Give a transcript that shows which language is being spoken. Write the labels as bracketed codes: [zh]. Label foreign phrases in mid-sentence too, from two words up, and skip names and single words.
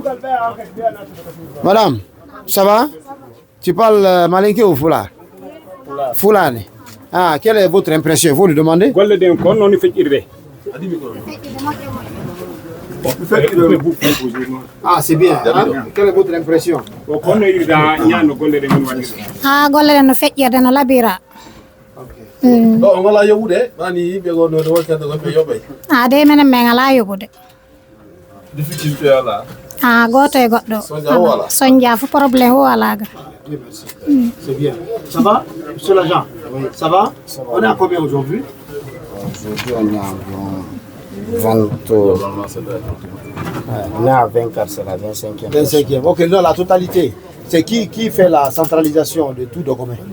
[fr] Madame, ça va? Tu parles malinké ou Foulard? Foulard. Ah, quelle est votre impression? Vous lui demandez? Ah, c'est bien. Hein? Quelle est votre impression? [ff] Ah, golle no feƴƴirde no labira. Ah, de menen min ala yoɓude. Difficulté ala. Ah, goto e goɗɗo. Soñdia fu probléme o alaga. [fr] C'est bien. Ça va, monsieur l'agent? Ça va? On est à combien aujourd'hui? Aujourd'hui, on est environ 20. On est à 24, c'est la 25e. 25e. Ok, non, la totalité. C'est qui fait la centralisation de tout document?